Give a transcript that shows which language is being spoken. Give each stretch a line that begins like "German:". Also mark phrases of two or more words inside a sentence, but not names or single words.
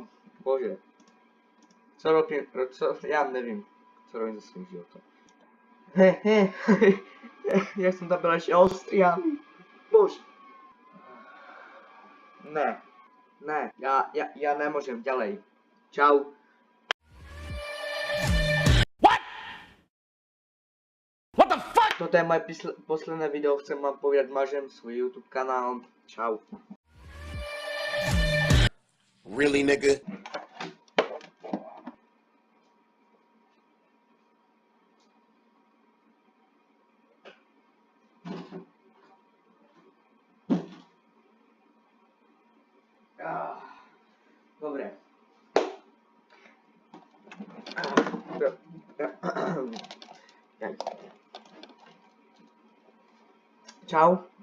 Slovak: Bože. Co robím? Ja nevím, co robím za svým životom. Ja som tam byl ešte ostrianý. Bože. Ne. Ja nemôžem ďalej. Čau.
English: What? What the fuck?
Slovak: Toto je moje posledné video, chcem vám povedať, mažem svoj YouTube kanál. Čau.
English: Really, nigga?
Slovak: Dobre. Čau.